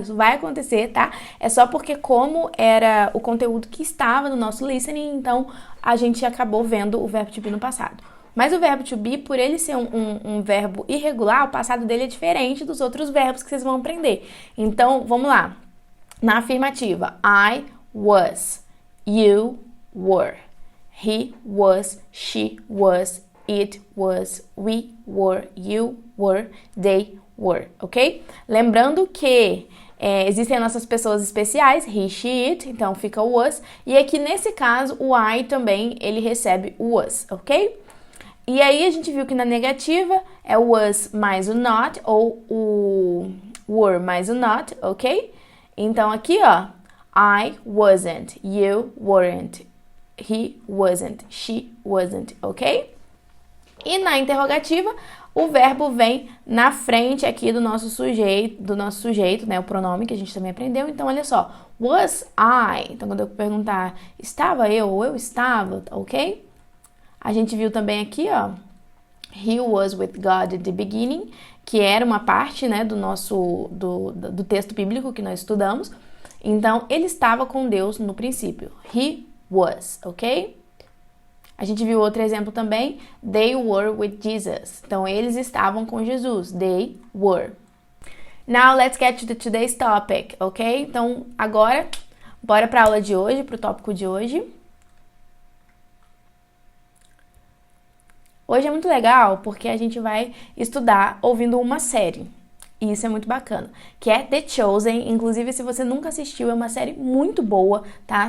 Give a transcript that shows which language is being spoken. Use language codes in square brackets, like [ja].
[pt] Isso vai acontecer, tá? É só porque como era o conteúdo que estava no nosso listening, então a gente acabou vendo o verbo to be no passado. Mas o verbo to be, por ele ser um verbo irregular, o passado dele é diferente dos outros verbos que vocês vão aprender. Então, vamos lá. Na afirmativa, [en] I was, you were, he was, she was, it was, we were, you were, they were, ok? [pt] Lembrando que Existem nossas pessoas especiais, he, she, it, então fica o was. E aqui nesse caso, o I também, ele recebe o was, ok? E aí a gente viu que na negativa é o was mais o not, ou o were mais o not, ok? Então aqui, ó, [en] I wasn't, you weren't, he wasn't, she wasn't, ok? [pt] E na interrogativa, o verbo vem na frente aqui do nosso sujeito, né? O pronome que a gente também aprendeu. Então, olha só, [en] was I? [pt] Então, quando eu perguntar, estava eu ou eu estava, ok? A gente viu também aqui, ó, [en] he was with God at the beginning, [pt] que era uma parte, né, do texto bíblico que nós estudamos. Então, ele estava com Deus no princípio. [en] He was, [pt] ok? A gente viu outro exemplo também, [en] they were with Jesus. [pt] Então, eles estavam com Jesus. [en] They were. Now, let's get to today's topic, ok? [pt] Então, agora, bora para a aula de hoje, para o tópico de hoje. Hoje é muito legal porque a gente vai estudar ouvindo uma série. E isso é muito bacana, que é The Chosen. Inclusive, se você nunca assistiu, é uma série muito boa, tá?